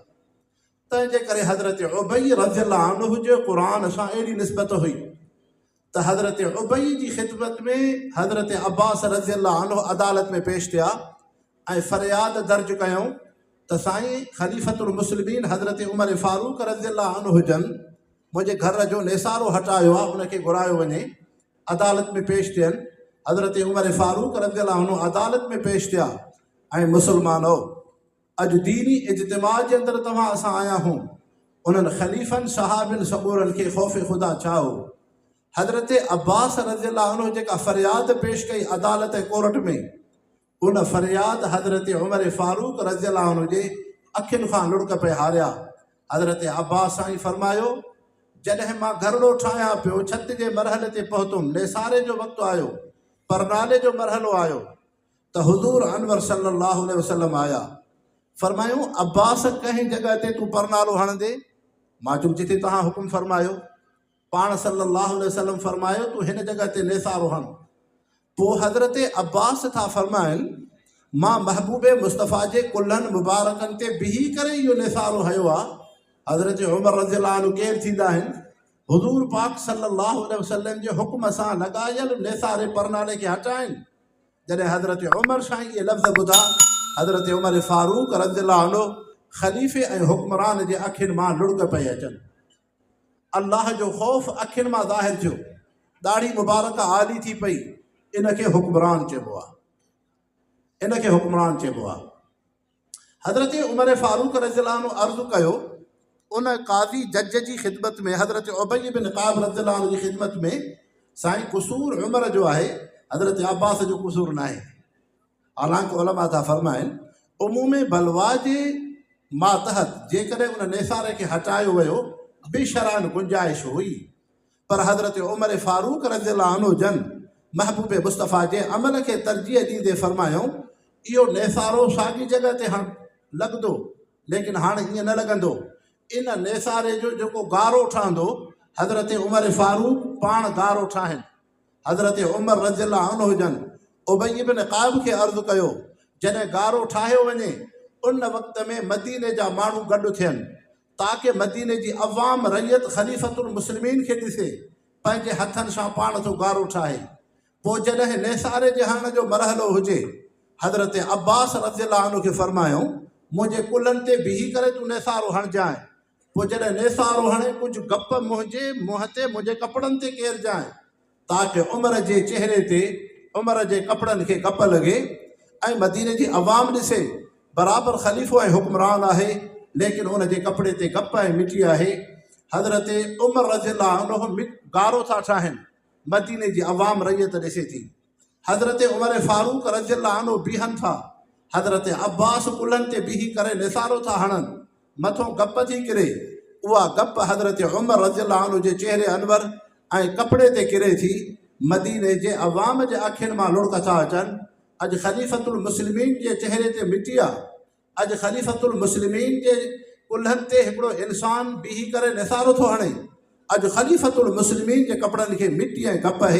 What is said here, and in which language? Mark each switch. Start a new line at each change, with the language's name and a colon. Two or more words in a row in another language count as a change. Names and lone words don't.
Sindhi: तंहिंजे करे हज़रत उबई रज़ियल्लाहु अन्हु जो क़ुरान सां अहिड़ी निस्बत हुई त हज़रत उबई जी ख़िदमत में हज़रत अब्बास रज़ियल्लाहु अन्हु अदालत में पेश थिया ऐं फ़रियाद दर्ज कयूं त साईं ख़लीफ़तुल मुस्लिमीन हज़रत उमर फ़ारूक रज़ियल्लाहु अन्हु हुजनि, मुंहिंजे घर जो नेसारो हटायो आहे, उनखे घुरायो वञे, अदालत में पेश थियनि। हज़रत उमर फ़ारूक रज़ियल्लाहु अन्हु अदालत में पेश थिया ऐं मुस्लमानो, अॼु दीनी इज्तिमा जे अंदरि तव्हां असां आया हूं, उन्हनि ख़लीफ़नि सहाबिन सबूरनि खे ख़ौफ़ ख़ुदा छा हो। हज़रत अब्बास रज़ियल्लाहु अन्हु जेका फ़रियाद पेश कई अदालत कोर्ट में, उन फ़रियाद हज़रत उमर फ़ारूक रज़ियल्लाहु अन्हु जे अखियुनि खां लुड़क पे हारिया। हज़रत अब्बास साईं फरमायो, जॾहिं मां घरड़ो ठाहियां पियो, छत जे मरहले ते पहुतुमि, नेसारे जो वक़्तु आयो, परनाले जो मरहलो आयो त हुज़ूर अनवर सल्लल्लाहु अलैहि वसल्लम आया। फरमायूं, अब्बास कंहिं जॻह ते तूं परनालो हणंदे? मां चयुमि, जिते तव्हां हुकुम फरमायो। पाण सल्लल्लाहु अलैहि वसल्लम फरमायो, तूं हिन जॻह ते नेसारो हण। पोइ हज़रत अब्बास था फरमाइनि, मां महबूबे मुस्तफ़ा जे कुल्हनि मुबारकनि ते बिही करे इहो नेसारो हयो आहे। हज़रत उमर रज़ियल्लाहु अन्हु केरु थींदा आहिनि? हुज़ूर पाक सल्लल्लाहु अलैहि वसल्लम जे हुकुम सां लॻायल नेसारे परनाले खे हटाइनि। जॾहिं हज़रत उमर साईं इहे लफ़्ज़ ॿुधा, हज़रत उमर फ़ारूक रज़ियल्लाहु अन्हु ख़लीफ़े ऐं हुक्मरान जे अखियुनि मां लुड़क पई अचनि। अल्लाह जो ख़ौफ़ अखियुनि मां ज़ाहिर थियो, ॾाढ़ी मुबारक आली थी पई। इनखे हुक्मरान चइबो आहे, इनखे हुक्मरान चइबो आहे। हज़रत उमर फ़ारूक रज़ियल्लाहु अन्हु अर्ज़ु कयो, उन काज़ी जज जी ख़िदमत में, हज़रत उबई बिन क़ाब रज़ियल्लाहु अन्हु जी ख़िदमत में, साईं क़ुसूर उमर जो आहे, हज़रत अब्बास जो क़ुसूर न आहे। हालांकि उलमा था फरमाइनि, उमूमे बलवा जे मातहत जेकॾहिं उन नेसारे खे हटायो वियो, बेशरान गुंजाइश हुई, पर हज़रत उमर फ़ारूक रज़ियल्लाहु अन्हु जन महबूब मुस्तफ़ा जे अमल खे तरजीह ॾींदे फरमायूं, इहो नेसारो साॻी जॻह ते हण लॻंदो, लेकिन हाणे ईअं न लॻंदो। इन नेसारे जो जेको गारो ठहंदो, हज़रत उमर फ़ारूक पाण गारो ठाहिनि। हज़रत उमर रज़ियल्लाहु अन्हु हुजनि उबई बिन क़ाब खे अर्ज़ु कयो, जॾहिं गारो ठाहियो वञे, उन वक़्त में मदीने जा माण्हू गॾु थियनि, ताकी मदीने जी अवाम रैयत ख़लीफ़तुल मुस्लिमीन खे ॾिसे, पंहिंजे हथनि सां पाण थो गारो ठाहे। पोइ जॾहिं नेसारे जे हणण जो मरहलो हुजे, हज़रत अब्बास रज़ियल्लाहु अन्हु खे फरमायूं, मुंहिंजे कुल्हनि ते बिही करे तूं नेसारो हणजांइ। पोइ जॾहिं नेसारो हणे, कुझु गप मुंहिंजे मुंहं ते, मुंहिंजे कपिड़नि ते केरजांइ, ताकी उमर जे चहिरे ते, उमर जे कपिड़नि खे गप लॻे ऐं मदीने जी अवाम ॾिसे बराबरि ख़लीफ़ो ऐं हुक्मरान आहे, लेकिन उन जे कपिड़े ते गप ऐं मिटी आहे। हज़रत उमर रज़ियल्लाहु अन्हु गारो था ठाहिनि, मदीने जी अवाम रैयत ॾिसे थी। हज़रत उमर फ़ारूक रज़ियल्लाहु अन्हु बीहनि था, हज़रत अब्बास कुल्हनि ते बीही करे निसारो था हणनि, मथों गप थी किरे। उहा गप हज़रत उमर रज़ियल्लाहु अन्हु जे चहिरे अनवर ऐं कपिड़े ते किरे थी। मदीने जे अवाम जे अखियुनि मां लुड़क था अचनि। अॼु ख़लीफ़तुल मुस्लिमीन जे चहिरे ते मिटी आहे, अॼु ख़लीफ़तुल मुस्लिमीन जे कुल्हनि ते हिकिड़ो इंसान बीही करे निसारो थो हणे। अॼु ख़लीफ़तुल मुस्लिमीन जे कपिड़नि खे मिटी ऐं गप आहे।